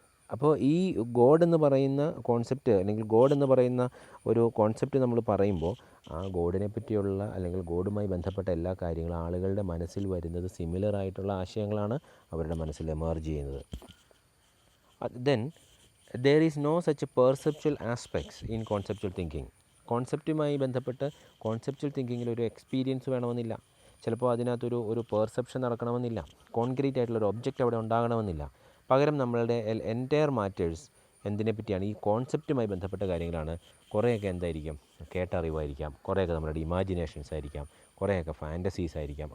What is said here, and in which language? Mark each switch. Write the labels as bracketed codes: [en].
[ml] അപ്പോൾ ഈ ഗോഡ് എന്ന് പറയുന്ന കോൺസെപ്റ്റ് അല്ലെങ്കിൽ ഗോഡ് എന്ന് പറയുന്ന ഒരു കോൺസെപ്റ്റ് നമ്മൾ പറയുമ്പോൾ ആ ഗോഡിനെ പറ്റിയുള്ള അല്ലെങ്കിൽ ഗോഡുമായി ബന്ധപ്പെട്ട എല്ലാ കാര്യങ്ങളും ആളുകളുടെ മനസ്സിൽ വരുന്നത് സിമിലർ ആയിട്ടുള്ള ആശയങ്ങളാണ് അവരുടെ മനസ്സിൽ എമർജ് ചെയ്യുന്നത്. [en] Then there is no such perceptual aspects in conceptual thinking. [ml] കോൺസെപ്റ്റുമായി ബന്ധപ്പെട്ട് കോൺസെപ്ച്വൽ തിങ്കിങ്ങിൽ ഒരു എക്സ്പീരിയൻസ് വേണമെന്നില്ല. ചിലപ്പോൾ അതിനകത്തൊരു പെർസെപ്ഷൻ നടക്കണമെന്നില്ല. കോൺക്രീറ്റ് ആയിട്ടുള്ളൊരു ഒബ്ജക്റ്റ് അവിടെ ഉണ്ടാകണമെന്നില്ല. പകരം നമ്മളുടെ എൻറ്റയർ മാറ്റേഴ്സ് എന്തിനെ പറ്റിയാണ്, ഈ കോൺസെപ്റ്റുമായി ബന്ധപ്പെട്ട കാര്യങ്ങളാണ്. കുറേയൊക്കെ എന്തായിരിക്കും, കേട്ടറിവായിരിക്കാം, കുറേയൊക്കെ നമ്മുടെ ഇമാജിനേഷൻസ് ആയിരിക്കാം, കുറേയൊക്കെ ഫാൻറ്റസീസ് ആയിരിക്കാം.